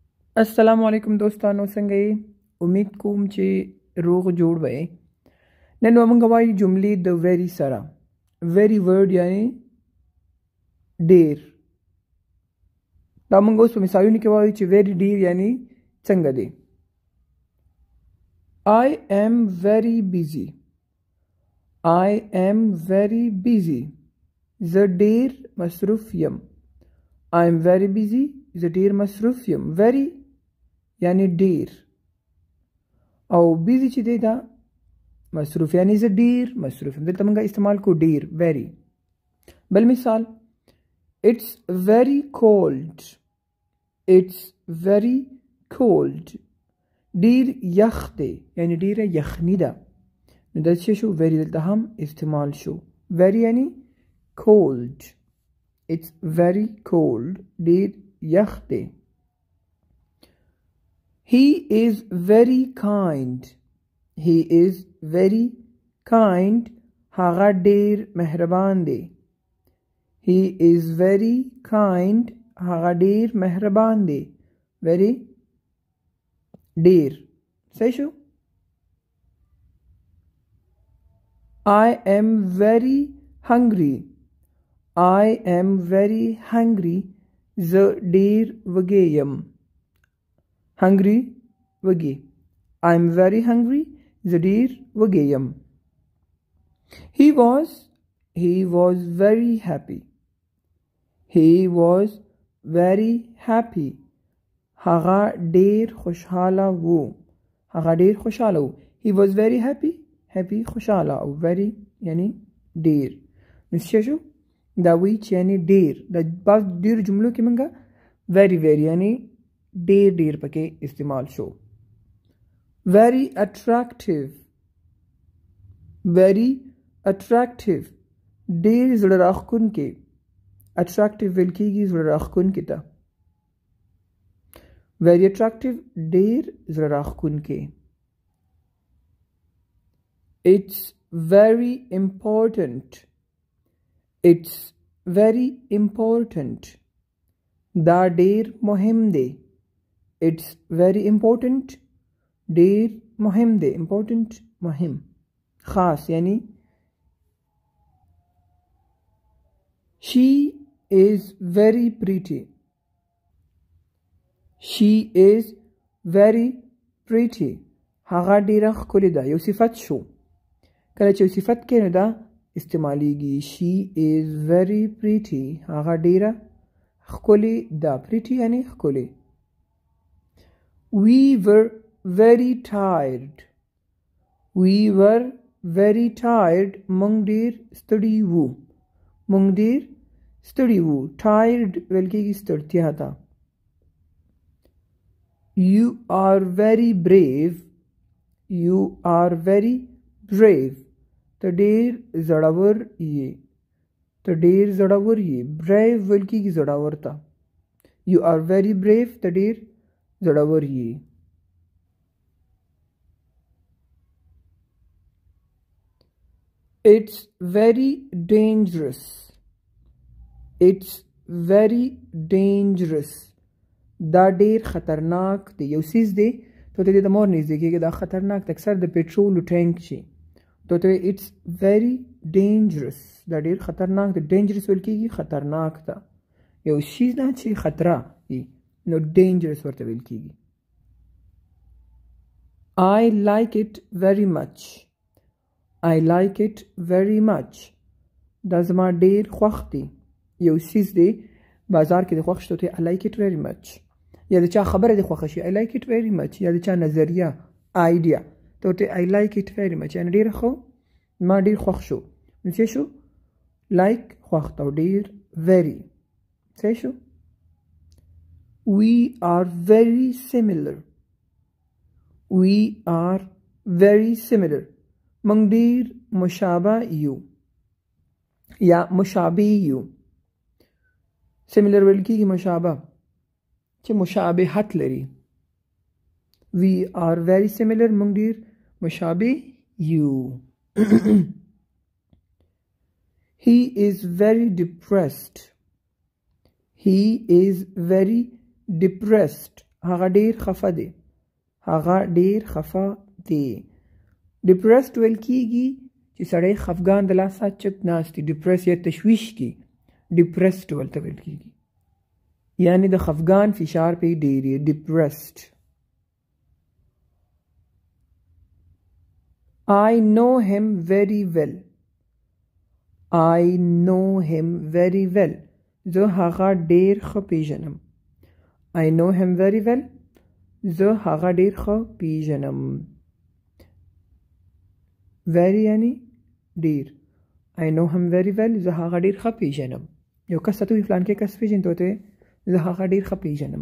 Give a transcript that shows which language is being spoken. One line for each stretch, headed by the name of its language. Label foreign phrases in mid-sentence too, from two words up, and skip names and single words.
Pashto: السلام علیکم دوستانو څنګه یې امید کوم چې روغ جوړ وئ نن موږ وایو جملې د ویری سره
English: very word
Pashto: یعنی ډیر دا موږ اوس په مثالونو کې وایو چې ویری ډیر یعنی څنګه دی
English: I am very busy I am very busy
Pashto: زه ډیر مصروف یم
English: I am very busy
Pashto: زه ډیر مصروف یم very یعنی ډیر او بیزی چې دی دا مصروف یعنی زه ډیر مصروف یم دلته موږ استعمال کو ډیر very بل مثال
English: It's very cold It's very cold
Pashto: ډیر یخ دی یعنی ډیره یخني ده نو دا څه شو very دلته هم استعمال شو very یعنی
English: cold It's very cold
Pashto: ډیر یخ دی
English: He is very kind. He is very kind.
Pashto: هغه ډیر مهربان دی.
English: He is very kind.
Pashto: هغه ډیر مهربان دی. Very ډیر. صحیح شو؟
English: I am very hungry. I am very hungry.
Pashto: زه ډیر وږی یم.
English: Hungry وږی I'm very hungry
Pashto: زه ډیر وږی یم
English: He was very happy He was very happy هغه
Pashto: ډیر خوشحاله وو هغه ډیر خوشحاله وو
English: He was very happy happy
Pashto: خوشحاله او very یعنی ډیر نو څه شو دا which یعنی ډیر د بعض ډیر جملو کې موږ
English: very very
Pashto: یعنی ډیر ډیر پکې استعمال شو
English: very attractive
Pashto: ډیر زړه راښکونکی attractive ویل کېږي زړه راښکونکي ته
English: very attractive
Pashto: ډیر زړه راښکونکی
English: It's very
Pashto: important دا ډیر مهم دی
English: It's very important
Pashto: ډیر مهم دی important مهم خاص یعنی
English: She is very pretty
Pashto: هغه ډیره ښکلې ده یو صفت شو کله چې یو صفت کې نه ده استعمالیږي
English: She is very pretty
Pashto: هغه ډیره ښکلې ده pretty یعنی ښکلې
English: We were very tired
Pashto: مونږ ډیر ستړي وو tired ویل کېږي ستړتیا ته
English: You are very brave
Pashto: ته ډیر زړور یې brave ویل کېږي زړور ته
English: You are very brave ته ډیر زړور یې It's very dangerous
Pashto: دا ډیر خطرناک دی یو څیز دی ته ته د مور نږدې کېږي دا خطرناک دی اکثر د پټرولو ټینک شي ته
English: It's very dangerous
Pashto: دا ډیر خطرناک دی dangerous ویل کېږي خطرناک ته یو شي نه چې خطره وي نو dangerous ورته ویل کېږي
English: I like it very much
Pashto: دا زما ډیر خوښ دی یو څیز دی بازار کې د خوښ شته
English: I like it very much
Pashto: یا د چا خبره دی خوښه شي
English: I like it very much
Pashto: یا د چا نظریه idea ته
English: I like it very much
Pashto: یعنی ډیر خو ما ډیر خوښ شو نو څه شو like خوښ ته ډیر very څه شو
English: We are very similar
Pashto: موږ ډیر مشابه یو یا مشابه یو similar ویل کېږي مشابه چې مشابهت لري
English: We are very similar
Pashto: موږ ډیر مشابه یو
English: He is very depressed
Pashto: هغه ډیر خفه دی. هغه ډیر خفه دی. ډپرسډ ویل کیږي چې سړی خفګان د لاسه چپ ناست دی. ډپرس یا تشویش کی ډپرسډ ولته ویل کیږي، یعنی د خفګان فشار پې ډیر یې. ډپرسډ.
English: I know him very well. I know him very well.
Pashto: زه هغه ډیر ښه پیژنم.
English: I know him very well.
Pashto: زه هغه ډیر ښه پیژنم. very یعنی ډیر.
English: I know him very well.
Pashto: زه هغه ډیر ښه پیژنم. یو کس ته وی فلان کې کس پیژنې ته زه هغه ډیر ښه پیژنم.